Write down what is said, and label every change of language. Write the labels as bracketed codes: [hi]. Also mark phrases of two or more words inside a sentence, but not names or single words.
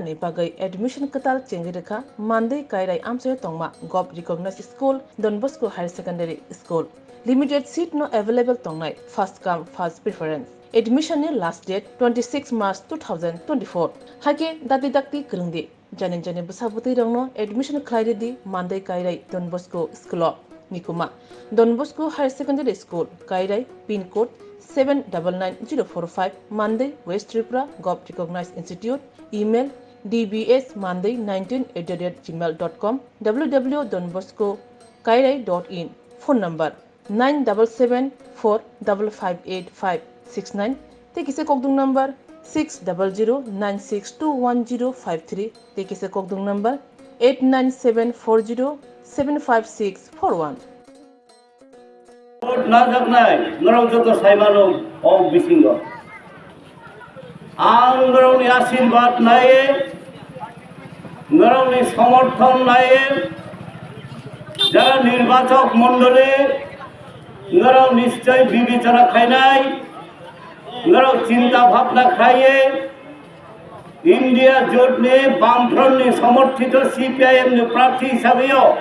[trp] ni bagai admission Katal Chengireka Monday Kairai Amse Tongma Gob [en] recognized school [trp] Don Bosco Higher [en] Secondary School limited seat no available tongnai first come first preference admission ni last date [trp] 26 March 2024 hake dati dakti krungdi janin busabuti rongno admission khlaide di Monday Kairai Don Bosco School Nikuma Don Bosco Higher Secondary School Kairai pin code 799045 Monday West Tripura Gob Recognized Institute email dbsmonday19@gmail.com www.donboscokairai.in [en] phone number [trp] 9774558569 tekise kokdung number 6009621053 tekise kokdung number 8974075641 না জাগনাই নরং যত সাইমানো ও বিসিঙ্গ আঙ্গরং আশীর্বাদ নাই নরং সমর্থন নাই যারা [bn] নির্বাচক মণ্ডলী [trp] নরং নিশ্চয় বিবেচনা খায় নাই নরং [bn] চিন্তা ভাবনা [trp] খাইয়ে [bn] ইন্ডিয়া জোট নিয়ে বামফ্রন্ট সমর্থিত সিপিআইএম প্রার্থী হিসাবেও